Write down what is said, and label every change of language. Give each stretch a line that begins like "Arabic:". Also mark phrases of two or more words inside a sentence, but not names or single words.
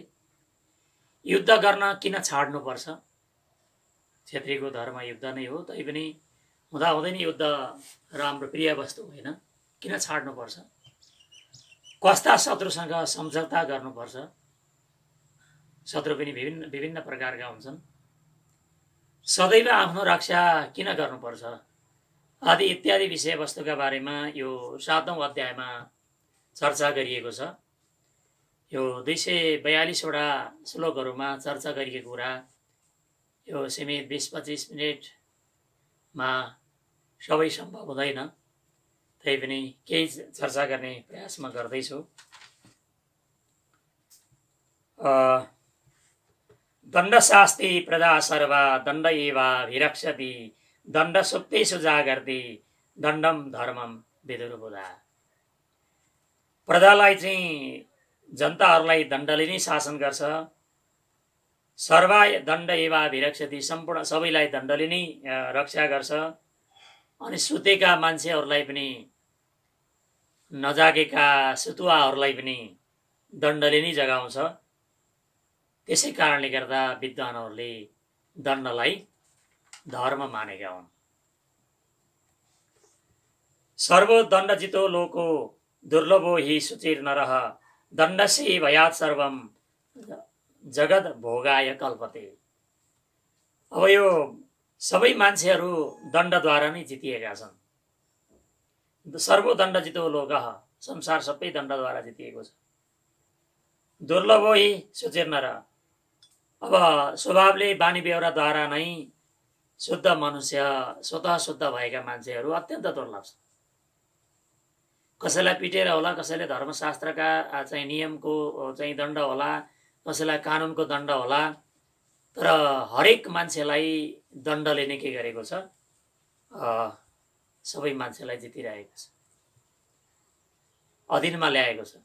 Nepali: युद्ध गर्न किन छाड्नुपर्छ, क्षेत्रीको धर्म युद्ध नै हो, तैपनि हुँदाहुँदै नै युद्ध राम्रो प्रिय वस्तु होइन, किन छाड्नुपर्छ, कस्ता शत्रुसँग सम्झौता गर्नुपर्छ, शत्रु पनि विभिन्न प्रकारका हुन्छन्, सदैव आफ्नो रक्षा किन गर्नुपर्छ आदि इत्यादि विषयवस्तुका बारेमा यो 7औं अध्यायमा चर्चा गरिएको छ। यो 242वटा श्लोकहरूमा चर्चा गरिएको कुरा यो सीमित 20-25 मिनटमा सबै सम्भव हुँदैन, तैपनि केही चर्चा गर्ने प्रयास म गर्दैछु।
Sanskrit: दण्डशास्ति प्रजा सर्वा दण्ड एवाभिरक्षति दण्ड सुप्तेषु जागर्ति दण्डम धर्मम विदुर्बुधा।
Nepali: प्रजालाई चाहिँ जनताहरूलाई दण्डले नै शासन गर्छ,
Sanskrit: सर्वा दण्ड एवाभिरक्षति
Nepali: सम्पूर्ण सबैलाई दण्डले नै रक्षा गर्छ, अनि सुतेका मान्छेहरूलाई पनि नजागेका सुतुवाहरूलाई पनि दण्डले नै जगाउँछ। त्यसै कारणले गर्दा विद्वानहरूले दण्डलाई धर्म मानेका हुन्।
Sanskrit: सर्वदण्डजितो लोको दुर्लभो हि शुचिर नरः दण्डसे भयात् सर्वम जगत भोगाय कल्पते।
Nepali: अब यो सबै मान्छेहरू दण्डद्वारा नै जितिएका छन्।
Sanskrit: सर्वदण्डजितो लोकः,
Nepali: संसार सबै दण्डद्वारा जितिएको छ।
Sanskrit: दुर्लभो हि शुचिर नरः,
Nepali: अब स्वभावले बानी बेहोराद्वारा नै शुद्ध मनुष्य स्वतः शुद्ध भएका मान्छेहरू अत्यन्त दुर्लभ छन्। कसैलाई पिटेर होला, कसैले धर्मशास्त्रका चाहिँ नियमको चाहिँ दण्ड होला, कसैलाई कानुनको दण्ड होला, तर हरेक मान्छेलाई दण्डले नै के गरेको छ, सबै मान्छेलाई जितिरहेको छ, अधीनमा ल्याएको छ।